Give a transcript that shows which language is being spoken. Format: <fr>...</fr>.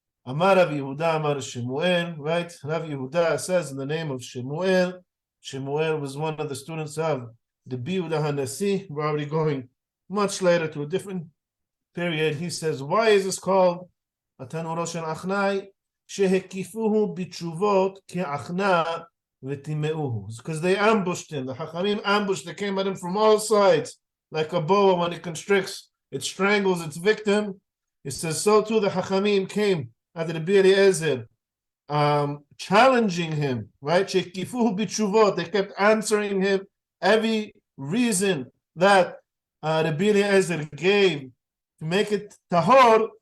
<en>Amar Rav Yehuda, Amar Shemuel, right? Rav Yehuda says in the name of Shemuel. Shemuel was one of the students of the Yehuda HaNasi. We're already going much later to a different period. He says, why is this called a Tanuro Shel Achnai?</en> <he>שהקיפוהו בתשובות כעכנה וטימאוהו.</he> <en>Because they ambushed him. The Chachamim ambushed, they came at him from all sides. Like a boa when it constricts, it strangles its victim. It says, so too the Chachamim came at the Rabbi Eliezer, challenging him, right?</en> <he>Shekifuhu b'tshuvot.</he> <en>They kept answering him every reason that Rabbi Eliezer gave to make it tahor.</en>